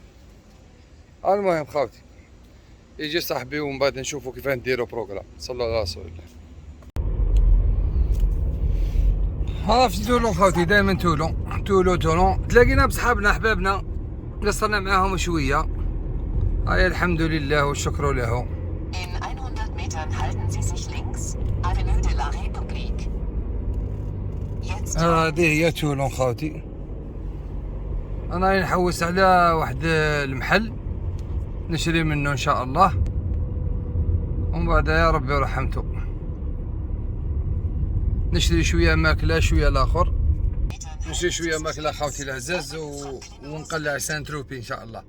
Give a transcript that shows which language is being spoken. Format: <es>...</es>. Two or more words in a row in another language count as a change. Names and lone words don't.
<ar>المهم خوتي يجي صاحبي ومن بعد نشوفوا كيف نديروا بروغرام. صلى الله على رسول الله. ها في تولون خوتي، دائما تولون تلاقينا بصحابنا احبابنا قصرنا معاهم شويه. هاي الحمد لله والشكر له.</ar> <de>Metern halten Sie sich links, Avenue de la République. Jetzt</de> <ar>هذه هي تولون خاوتي. انا نحوس على واحد المحل نشري منه ان شاء الله، ومن بعد يا ربي ورحمته نشري شويه ماكله شويه الاخر، نشري شويه ماكله خاوتي العزاز ونقلع سان تروبي ان شاء الله.</ar>